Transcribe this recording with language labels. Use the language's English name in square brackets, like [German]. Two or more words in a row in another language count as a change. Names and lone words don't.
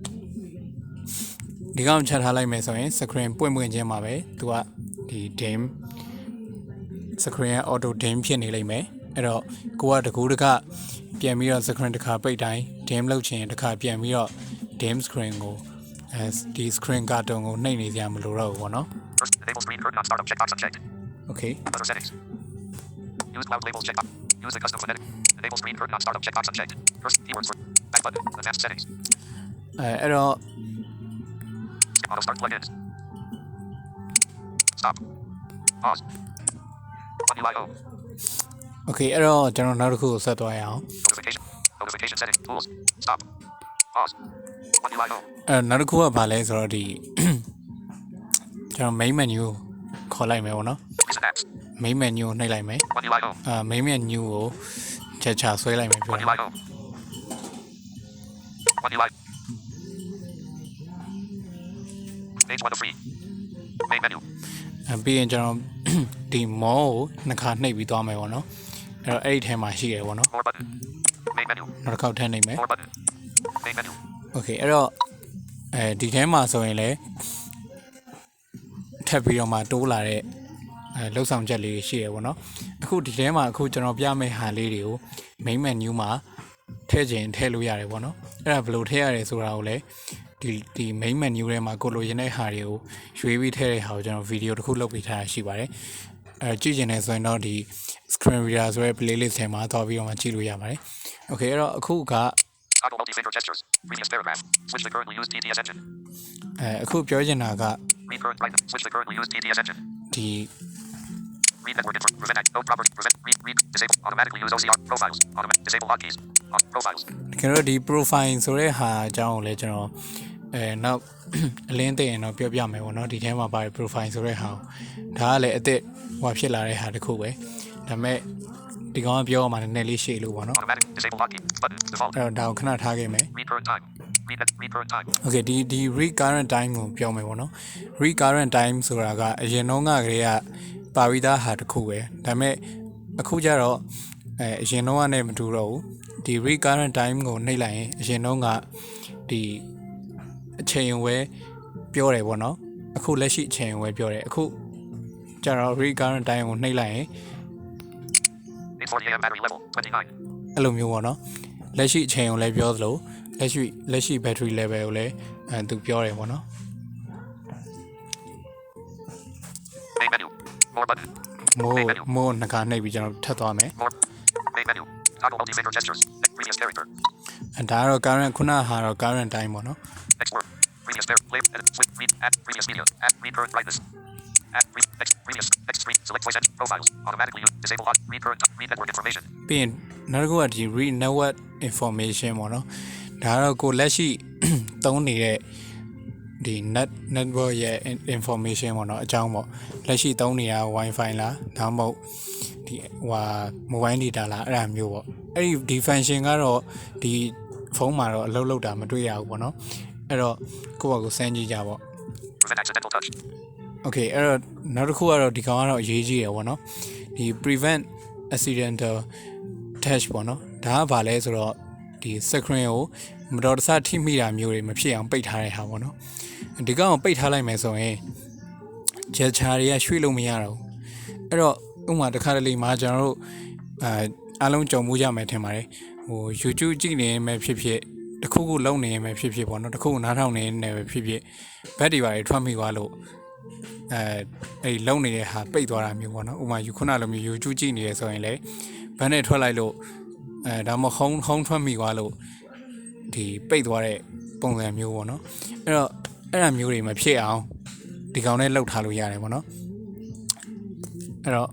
[Burmese] ဒီကောင်ချက်ထားလိုက်မယ်ဆိုရင် screen ပွင့်ခြင်းမှာပဲသူကဒီ [English] dim screen [Burmese] က [English] auto dim [Burmese] ဖြစ်နေလိမ့်မယ်အဲ့တော့ကိုကတကူတကပြန်ပြီးတော့ screen တစ်ခါပိတ်တိုင်း dim လုပ်ချင်တစ်ခါပြန်ပြီးတော့ [English] dim screen [Burmese] ကိုဒီ [English] screen carton [Burmese] ကိုနှိပ်နေကြမလို့တော့ဘူးပေါ့နော် [English] Enable screen curtain on startup. Checkbox unchecked. Okay. Other settings. Use cloud labels checkbox. Use the custom phonetic. Enable screen curtain on startup. Checkbox unchecked. First keywords for back button. Advanced settings. [Burmese] အဲ့တော့ [English] Auto start plugins. Stop. Pause. What do I owe? [Burmese] Okay အဲ့တော့ကျွန်တော်နောက်တစ်ခုကိုဆက်သွားရအောင် [English] Notification setting. Tools. Stop. Pause. What do I owe? [Burmese] နောက်တစ်ခုကဘာလဲဆိုတော့ဒီကျွန်တော် [English] main menu [Burmese] ကိုခေါ်လိုက်မယ်ပေါ့နော် [English] Recent apps. main menu [Burmese] ကိုနှိပ်လိုက်မယ် [English] What do I owe? main menu [Burmese] ကိုချက်ချဆွဲလိုက်မယ်ပြော [English] What do I owe? What do I? Page 1 of 3. Main menu. [Burmese] ပြီးရင်ကျွန်တော်ဒီ more ကိုနှစ်ခါနှိပ်ပြီးသွားမယ်ပေါ့နော်အဲ့တော့အဲ့ဒီထဲမှာရှိတယ်ပေါ့နော် [English] More button. Main menu. [Burmese] နောက်တစ်ခေါက်ထပ်နှိပ်မယ် [English] More button. Main menu. [Burmese] Okay အဲ့တော့ဒီထဲမှာဆိုရင်လည်းထပ်ပြီးတော့မှတိုးလာတဲ့လှုပ်ဆောင်ချက်လေးရှိရပေါ့နော်အခုဒီထဲမှာအခုကျွန်တော်ပြမယ့်ဟာလေးတွေကို [English] main menu [Burmese] မှာထည့်ခြင်းထည့်လို့ရတယ်ပေါ့နော်အဲ့ဒါဘယ်လိုထည့်ရတယ်ဆိုတာကိုလည်းဒီ [English] main menu [Burmese] ထဲမှာကိုလိုချင်တဲ့ဟာတွေကိုရွေးပြီးထည့်တဲ့ဟာကိုကျွန်တော်ဗီဒီယိုတစ်ခုလုပ်ပေးထားတာရှိပါတယ်ကြည့်ချင်တယ်ဆိုရင်တော့ဒီ [English] screen reader [Burmese] ဆိုတဲ့ playlist ထဲမှာသွားပြီးတော့မှကြည့်လို့ရပါတယ် Okay အဲ့တော့အခုက [English] Toggle multi-finger gestures. Previous paragraph. Switch the currently used TTS engine. [Burmese] အခုပြောချင်တာက [English] Read current right. Switch the currently used TTS engine. [Burmese] ဒီ [English] Read network info. Prevent act. No property. Prevent. Read. Disable. Automatically use OCR. Profiles. Disable hotkeys. Profiles. [Burmese] တကယ်တော့ဒီ profile ဆိုတဲ့ဟာအကြောင်းကိုလည်းကျွန်တော်နောက်အလင်းသိရင်တော့ပြောပြမယ်ပေါ့နော်ဒီထဲမှာပါတယ် profile ဆိုတဲ့ဟာဒါကလည်းအသက်ဟိုဖြစ်လာတဲ့ဟာတစ်ခုပဲဒါပေမဲ့ဒီကောင်ကပြောမှနည်းနည်းလေးရှေ့လို့ပေါ့နော် [English] Automatic. Disable hotkey. Button. Default. [Burmese] အဲ့တော့ဒါကိုခဏထားခဲ့မယ် [English] Read current time. Read current time. [Burmese] Okay ဒီ [English] read current time [Burmese] ကိုပြောမယ်ပေါ့နော် [English] read current time [Burmese] ဆိုတာကအရင်တော့ကတည်းကပါပြီးသားဟာတစ်ခုပဲဒါပေမဲ့အခုကျတော့အရင်တော့ကနေမတူတော့ဘူးဒီ [English] read current time [Burmese] ကိုနှိပ်လိုက်ရင်အရင်တော့ကဒီအချိန်ဝဲပြောတယ်ပေါ့နော်အခုလက်ရှိအချိန်ဝဲပြောတယ်အခုကျတော့ [English] read current time [Burmese] ကိုနှိပ်လိုက်ရင် [English] 8:40 a.m. battery level 29. [Burmese] အဲ့လိုမျိုးပေါ့နော်လက်ရှိအချိန်ကိုလည်းပြောသလိုလက်ရှိ [English] battery level [Burmese] ကိုလည်းသူပြောတယ်ပေါ့နော် [English] Main menu. More button. [Burmese] more နှစ်ခါနှိပ်ပြီးကျွန်တော်ထပ်သွားမယ် [English] More. Main menu. Toggle multi-finger gestures. Previous character. [Burmese] ဒါကတော့ current ခုနဟာတော့ [English] current time [Burmese] ပေါ့နော် [English] Next word. Previous pair. Play. Edit. Switch. Read. Add. Previous media. Add. Read current. Write this. Add. Read. Next. Previous. Next screen. Select voice and profiles. Automatically use. Disable hot. Read current. Read network information. [Burmese] ပြီးရင်နောက်တစ်ခုကဒီ [English] read network information [Burmese] ပေါ့နော်ဒါကတော့ကိုလက်ရှိသုံးနေတဲ့ဒီ network ရဲ့ information ပေါ့နော်အကြောင်းပေါ့လက်ရှိသုံးနေတာ wifi လားဒါမှမဟုတ်ဒီ [English] mobile data [Burmese] လားအဲ့ဒါမျိုးပေါ့အဲ့ဒီ function ကတော့ဒီဖုန်းမှာတော့အလုပ်လုပ်တာမတွေ့ရဘူးပေါ့နော်အဲ့တော့ကိုယ့်ဘာကိုစမ်းကြည့်ကြပေါ့ [English] Prevent accidental touch. [Burmese] Okay အဲ့တော့နောက်တစ်ခုကတော့ဒီကောင်ကတော့အရေးကြီးတယ်ပေါ့နော်ဒီ [English] prevent accidental touch [Burmese] ပေါ့နော်ဒါကဘာလဲဆိုတော့ဒီ screen ကိုမတော်တဆထိမိတာမျိုးတွေမဖြစ်အောင်ပိတ်ထားတဲ့ ဟာပေါ့နော်ဒီကောင်ကိုပိတ်ထားလိုက်မယ်ဆိုရင်ဂျက်ချာတွေကရွှေ့လို့မရတော့ဘူးအဲ့တော့ဥပမာတစ်ခါတလေမှာကျွန်တော်တို့အားလုံးကြုံ မှုကြမယ်ထင်ပါတယ်ဟို YouTube ကြည့်နေရင်ပဲဖြစ်ဖြစ်တစ်ခုခုလုံနေရင်ပဲဖြစ်ဖြစ်ပေါ့နော်တစ်ခုခုနားထောင်နေရင်လည်းပဲဖြစ်ဖြစ်ဘက်တွေပါတွေထွက်မိသွားလို့အဲ့လုံနေတဲ့ဟာပိတ်သွားတာမျိုးပေါ့နော်ဥပမာယူခုနလိုမျိုး YouTube ကြည့်နေရဆိုရင်လည်းဘက်နဲ့ထွက်လိုက်လို့ဒါမှဟုံးထွက်မိသွားလို့ဒီပိတ်သွားတဲ့ပုံစံမျိုးပေါ့နော်အဲ့တော့အဲ့ဒါမျိုးတွေမဖြစ်အောင်ဒီကောင်နဲ့လှုပ်ထားလို့ရတယ်ပေါ့နော်အဲ့တော့